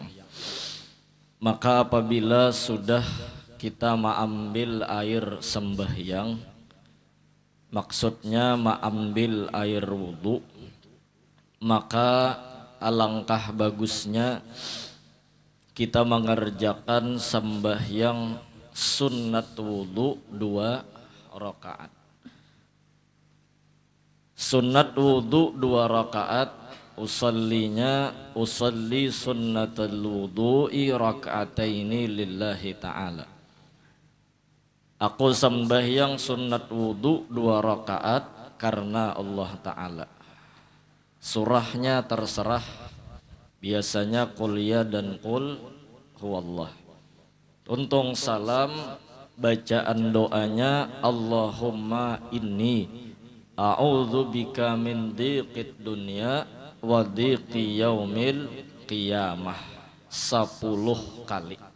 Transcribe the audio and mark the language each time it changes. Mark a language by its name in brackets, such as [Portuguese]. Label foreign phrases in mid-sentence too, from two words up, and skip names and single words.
[Malay] Maka apabila sudah kita mengambil air sembahyang, maksudnya mengambil air wudu, maka alangkah bagusnya kita mengerjakan sembahyang sunat wudu 2 rakaat. Sunat wudu 2 rakaat, [Arabic] أصلي سنة الوضوء ركعتين لله تعالى. [Malay] Aku sembahyang sunat wudu 2 rakaat karena Allah Ta'ala. Surahnya terserah, biasanya qul ya dan qul huwallah. Untung salam, bacaan doanya [Arabic] اللهم إني أعوذ بك من ضيق الدنيا وضيق يوم القيامة 10 kali.